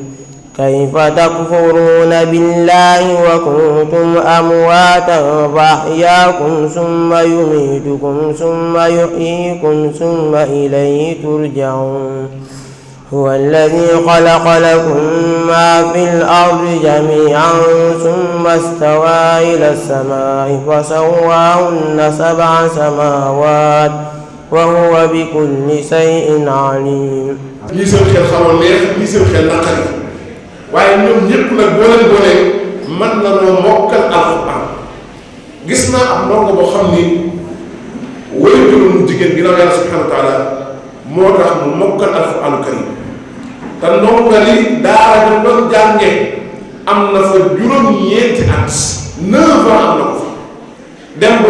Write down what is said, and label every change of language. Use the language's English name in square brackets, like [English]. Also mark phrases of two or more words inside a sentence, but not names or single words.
[Arabic] كيف تكفرون بالله وكنتم أمواتا فأحياكم ثم يميتكم ثم يحييكم ثم إليه ترجعون هو الذي خلق لكم ما في الأرض جميعا ثم استوى إلى السماء فسواهن 7 سماوات وهو بكل شيء عليم. [Wolof] ñii seen xel xamoon neex ñii seen xel naqari waaye ñoom ñëpp nag boo leen boolee mën na noo mokkal alxuraan gis naa am ndongo boo xam ni wóy juróom jigéen ginnaaw yàlla [Arabic] سبحانه و [Wolof] taala moo tax mu mokkal alxuraanu karim te ndongo li daara ñu doon jànge am na fa juróom-ñeenti at 9 ans am na ko fa dem ba